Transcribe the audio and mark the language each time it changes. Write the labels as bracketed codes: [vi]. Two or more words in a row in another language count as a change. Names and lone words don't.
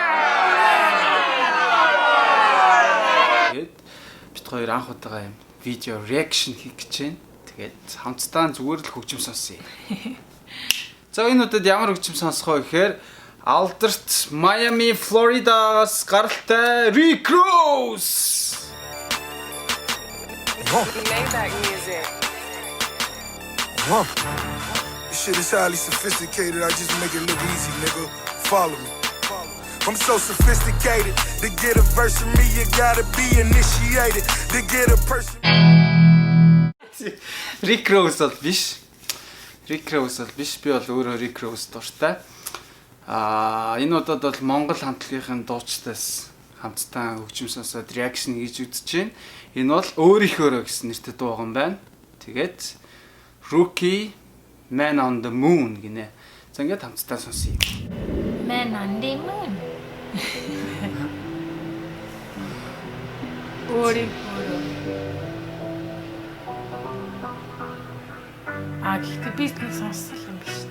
[mn] тэгээд бид хоёр анх удаага юм видео реакшн хийх гэж байна. Тэгээд хамтдаа зүгээр л хөгжим сонсъё. За энэ удаад ямар хөгжим сонсох вэ гэхээр Alderт Miami, Florida-с гаралтай Rick Ross. [en] Maybach music. This shit is highly sophisticated. I just make it look easy, nigga. Follow me. I'm so sophisticated. To get a verse from me, you gotta be initiated. To get a person. [mn] Rick Ross бол биш. Rick Ross бол биш. Би бол өөрөө Rick Ross дуртай. Энэ удаад бол Монгол хамтлагийн дуучдаас хамтдаа хөгжим сонсоод реакшн хийж үзэж байна. Энэ бол өөрийнхөө гэсэн нэртэй дуу юм байна. Тэгээд Rookie Man on the Moon гинэ. За ингээд хамтдаа сонсъё. [en] Man on the moon. Ори. [mn] Гэхдээ би нэг сонссон юм биш үү?